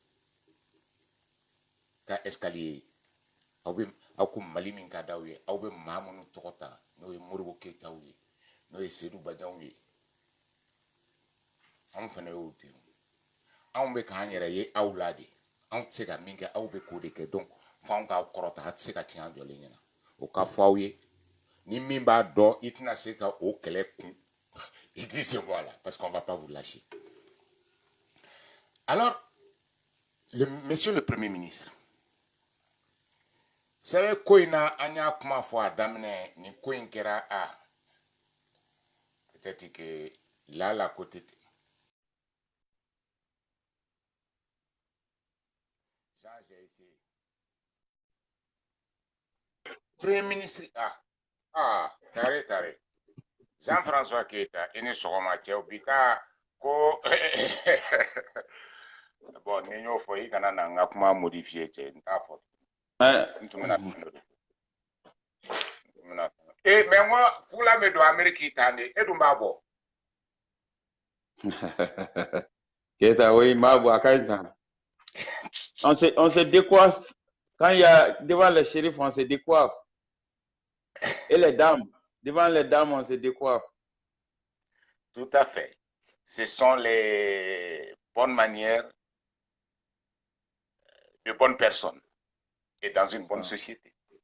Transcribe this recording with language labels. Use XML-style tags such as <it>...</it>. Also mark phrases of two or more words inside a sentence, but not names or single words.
<bm>ka escalier aw ko Mali min ka d'aw ye aw bɛ maa minnu tɔgɔ ta n'o ye Modibo Keyitaw ye n'o ye Seydou Badianw ye anw fana y'o denw anw bɛ k'an yɛrɛ ye aw la de anw tɛ se ka min kɛ aw bɛ k'o de kɛ donc f'anw ka kɔrɔta a tɛ se ka tiɲɛ jɔlen ɲɛna o ka fɔ aw ye ni min b'a dɔn i tɛna se ka o kɛlɛ kun i k'i sen bɔ a la</bm> <fr>parce qu'on va pas vous lâcher. Alors monsieur le premier ministre, vous savez</fr> <bm>ko in na an y'a kuma fɔ a daminɛ ni ko in kɛra</bm> <fr>peut-être que là la côté j'ai essayé. Premier ministre</fr> <bm>tare Jean-François Keita i ni sɔgɔma cɛw bi ka ko bon ni y'o fɔ i kana na n ka kuma modifier cɛ n t'a fɔ n tun bɛna tɛmɛ de mais n ko fugula bɛ don Amérique tan de e dun b'a bɔ Keita,</bm> <fr>oui, Mabou, on se décoiffe. Quand il y a devant les shérifs, on se décoiffe. Et les dames, devant les dames, on se décoiffe. Tout à fait. Ce sont les bonnes manières de bonnes personnes et dans une bonne société.</fr>